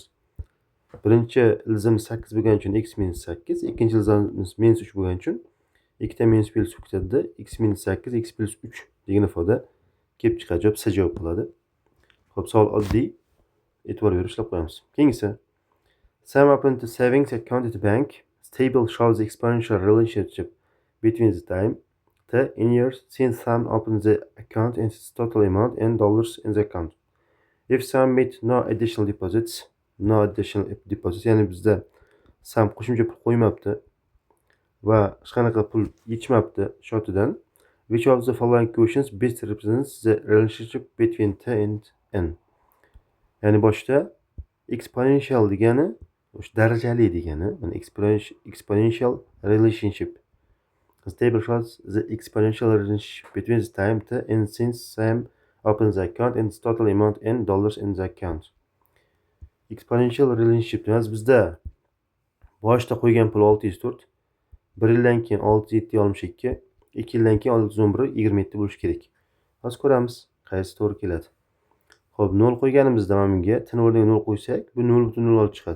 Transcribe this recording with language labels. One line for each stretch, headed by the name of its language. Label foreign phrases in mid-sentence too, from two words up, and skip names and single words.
Uzbek: Birinchi ildizimiz 8 bo'lgani uchun x minus 8, ikkinchi ildizimiz minus 3 bo'lgani uchun ikkita minus plus ketadi. X minus 8, x plus 3 degan ifoda kelib chiqadi. Javob C javob bo'ladi. Xo'p, savol oddiy. E'tibor berib ishlab qo'yamiz. Keyingisi.
English: Sum opened the savings account at the bank. This table shows the exponential relationship between the time in years since sum opened the account and its total amount in dollars in the account. If sum made no additional deposits,
Uzbek: ya'ni bizda sum qo'shimcha pul qo'ymabdi va hech qanaqa pul yetishmabdi shotidan.
English: Which of the following questions best represents the relationship between t and n?
Uzbek: Ya'ni boshda exponential degani, o'sha darajali degani, mana
English: exponential relationship. The table shows the exponential relationship between the time t and since sum opens the account and its total amount in dollars in the account. Exponential relationship
Uzbek: demas bizda boshda qo'ygan pul 604, 1 yildan keyin 6762, 2 yildan keyin 611 27 bo'lishi kerak. Hozir ko'ramiz, qaysi to'g'ri keladi. Xo'p, 0 qo'yganimizda mana bunga t o'rniga 0 qo'ysak, bu 0.0 olib chiqadi.